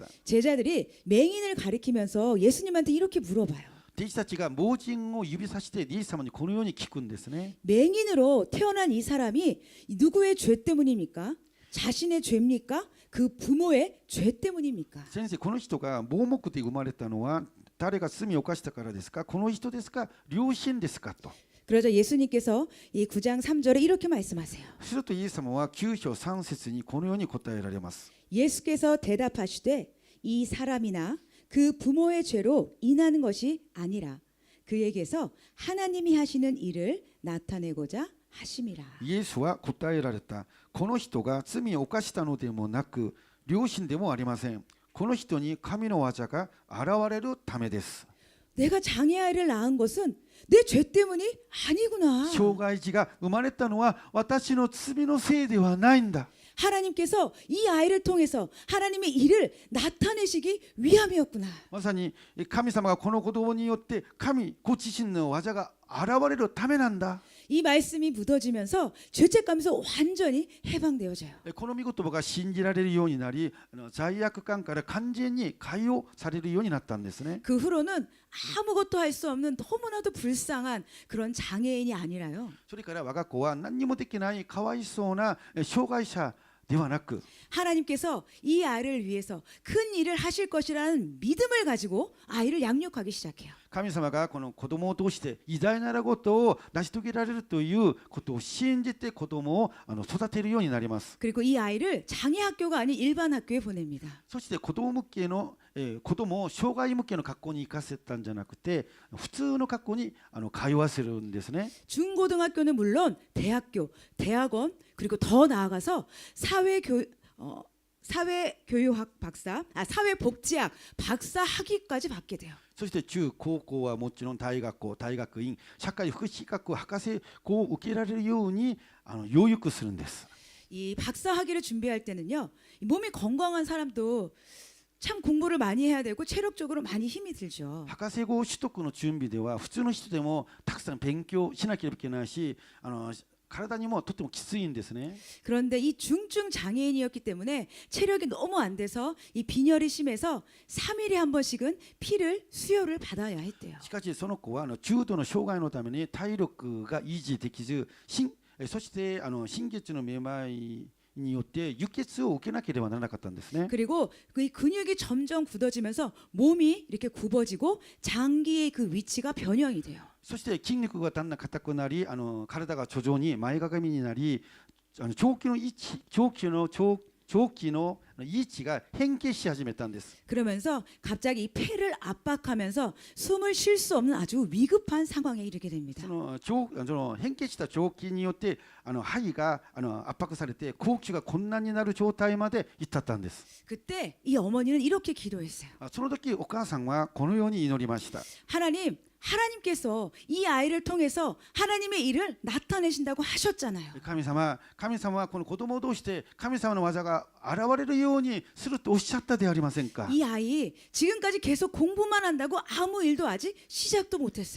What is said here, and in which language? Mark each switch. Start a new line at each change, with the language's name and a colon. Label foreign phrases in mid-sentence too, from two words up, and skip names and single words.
Korean: 제자들이 맹인을 가리키면서 예수님한테 이렇게 물어봐요.
Japanese: 弟子たちが盲人を指さしてイエス様にこのように聞くんですね。
Korean: 맹인으로 태어난 이 사람이 누구의 죄 때문입니까? 자신의 죄입니까? 그 부모의 죄 때문입니까?
Japanese: 先生、この人が盲目で生まれたのは誰が罪を犯したからですか？この人ですか？両親ですか？と。
Korean: 그러자 예수님께서 이 9장 3절에 이렇게 말씀하세요.
Japanese: するとイエス様は9章3節にこのように答えられます。
Korean: 예수께서 대답하시되 이 사람이나 그 부모의 죄로 인하는 것이 아니라 그에게서 하나님이 하시는 일을 나타내고자 하심이라.
Japanese: イエスは答えられた。この人が罪を犯したのでもなく両親でもありません。この人に神の技が現れるためです。
Korean: 내가 장애 아이를 낳은 것은 내 죄 때문이 아니구나.
Japanese: 障害児が生まれたのは私の罪のせいではないんだ。
Korean: 하나님께서 이 아이를 통해서 하나님의 일을 나타내시기 위함이었구나.
Japanese: まさに神様がこの子供によって神ご自身の技が現れるためなんだ。
Korean: 이 말씀이 묻어지면서 죄책감에서 완전히 해방되어져요.
Japanese: この御言葉が信じられるようになり罪悪感から完全に解放されるようになったんですね。
Korean: 그 후로는 아무것도 할 수 없는 너무나도 불쌍한 그런 장애인이 아니라요.
Japanese: それから我が子は何にもできないかわいそうな障害者ではなく、
Korean: 하나님께서 이 아이를 위해서 큰 일을 하실 것이라는 믿음을 가지고 아이를 양육하기 시작해요.
Japanese: 神様がこの子供を通して偉大なることを成し遂げられるということを信じて子供を育てるようになります。
Korean: 그리고 이 아이를 장애 학교가 아닌 일반 학교에 보냅니다.
Japanese: そして子供向けの、子供を障害向けの学校に行かせたんじゃなくて、普通の学校に通わせるんですね。
Korean: 중고등학교는 물론 대학교, 대학원 그리고 더 나아가서 사회교육학 박사, 사회복지학 박사 학위까지 받게 돼요.
Japanese: そして中高校はもちろん大学校、大学院、社会福祉学博士校を受けられるように養育するんです。
Korean: 이 박사 학위를 준비할 때는요, 이 몸이 건강한 사람도 참 공부를 많이 해야 되고 체력적으로 많이 힘이 들죠.
Japanese: 博士号取得の準備では普通の人でもたくさん勉強しなければいけないし、体にもとってもきついんですね。
Korean: 그런데 이 중증 장애인이었기 때문에 체력이 너무 안 돼서 이 빈혈이 심해서 3일에 한 번씩은 피를 수혈을 받아야 했대요.
Japanese: しかしその子は重度の障害のために体力が維持できず、そして心血のめまいによって輸血を受けなければならなかったんですね。
Korean: 그리고 그 근육이 점점 굳어지면서 몸이 이렇게 굽어지고 장기의 그 위치가 변형이 돼요.
Japanese: そして筋肉がだんだん硬くなり、体が徐々に前かがみになり、長期の位置が変形し始めたんです。
Korean: 그러면서 갑자기 이 폐를 압박하면서 숨을 쉴 수 없는 아주 위급한 상황에 이르게 됩니다.
Japanese: その変形した長期によって肺が圧迫されて呼吸が困難になる状態まで至ったんです。
Korean: 그때 이 어머니는 이렇게 기도했어요.
Japanese: その時お母さんはこのように祈りました。
Korean: 하나님께서 이 아이를 통해서 하나님의 일을 나타내신다고 하셨잖아요.
Japanese: 神様はこの子供を通して神様の技が現れるようにするとおっしゃったではありませんか。
Korean: 이 아이 지금까지 계속 공부만 한다고 아무 일도 아직 시작도 못했어요.